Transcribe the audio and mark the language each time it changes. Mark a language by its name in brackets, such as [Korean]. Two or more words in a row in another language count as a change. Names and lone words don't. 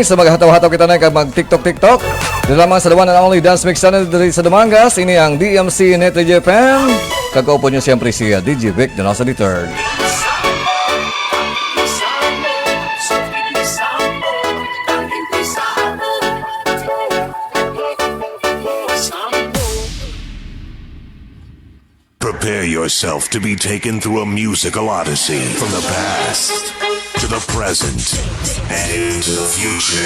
[Hiligaynon] So maghataw-hataw kita na kag mag-TikTok. Dito lamang sa [English] the one and only [Hiligaynon] Dance Mix Channel dito sa Dumangas. Ini ang DMC Net Radio FM. Kag-upo nyo siyempre si DJ Vic Donoso III. [English] Prepare yourself to be taken through a musical odyssey from the past to the present and into the future.